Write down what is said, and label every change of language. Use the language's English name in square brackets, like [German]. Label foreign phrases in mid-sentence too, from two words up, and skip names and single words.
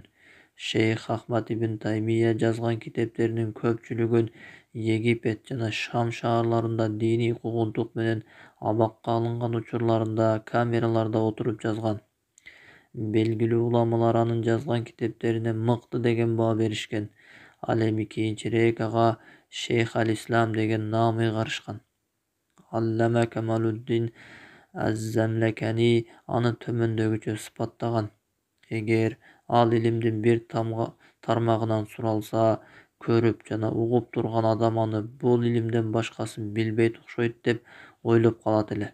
[Kyrgyz] Şeyh Ahmad ibn Taymiye жазган китептеринин көпчүлүгүн Египет жана Шам шаарларында диний куугунтук менен абакка алынган учурларында камераларда отуруп жазган. Белгилүү уламалар анын жазган китептерине мыкты деген баа беришкен. Ал эми кийинчерээк ага Şeyh al-İslam деген наам ыйгарышкан. Аллама Камалуддин Az-Zamlakani аны төмөндөгүчө сыпаттаган. Эгер ал илимдин бир тармагынан суралса, көрүп жана угуп турган адам аны бул илимден башкасын билбейт окшойт деп ойлоп калат эле.